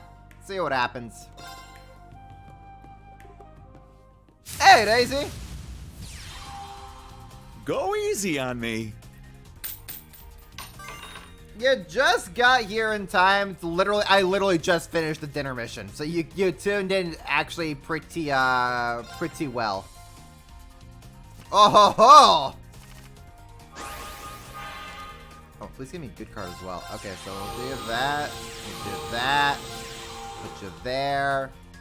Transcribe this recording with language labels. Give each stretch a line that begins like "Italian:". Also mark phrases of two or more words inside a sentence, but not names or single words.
English: See what happens. Hey, Daisy! Go easy on me. You just got here in time. I literally just finished the dinner mission. So you tuned in actually pretty well. Oh ho ho! Oh, please give me a good card as well. Okay, so we'll do that. We'll do that. Put you there.